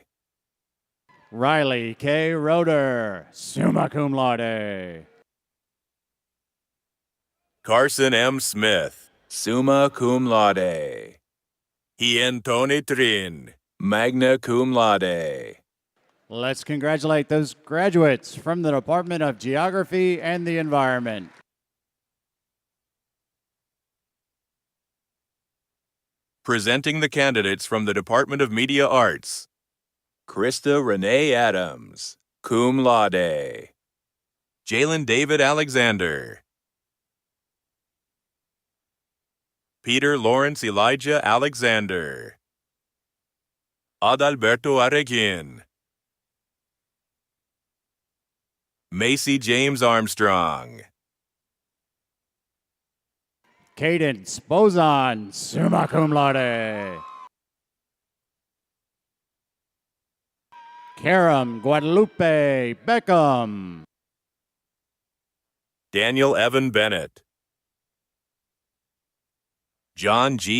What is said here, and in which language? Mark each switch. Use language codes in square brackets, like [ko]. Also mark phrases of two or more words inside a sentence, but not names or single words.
[en] Riley K. Roeder, [la] summa cum laude. [en] Carson M. Smith, [la] summa cum laude. [en] Hien Tony Trin, [la] magna cum laude. [en] Let's congratulate those graduates from the Department of Geography and the Environment. Presenting the candidates from the Department of Media Arts. Krista Renee Adams, [la] cum laude. [en] Jalen David Alexander. Peter Lawrence Elijah Alexander. Adalberto Areguin. Macy James Armstrong. Cadence Bozon, [la] summa cum laude. [en] Karam Guadalupe Beckham. Daniel Evan Bennett. John G.